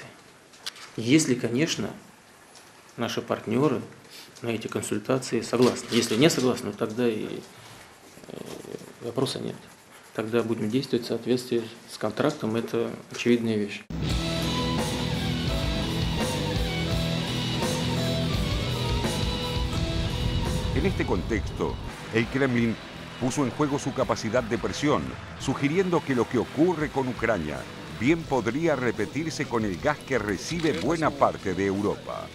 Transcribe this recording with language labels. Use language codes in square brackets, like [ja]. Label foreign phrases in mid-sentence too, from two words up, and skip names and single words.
[ru] Если, конечно, наши партнеры на эти консультации согласны. Если не согласны, тогда и вопроса нет. Тогда будем действовать в соответствии с контрактом, это очевидная вещь. [es] En este contexto, el Kremlin puso en juego su capacidad de presión, sugiriendo que lo que ocurre con Ucrania bien podría repetirse con el gas que recibe buena parte de Europa.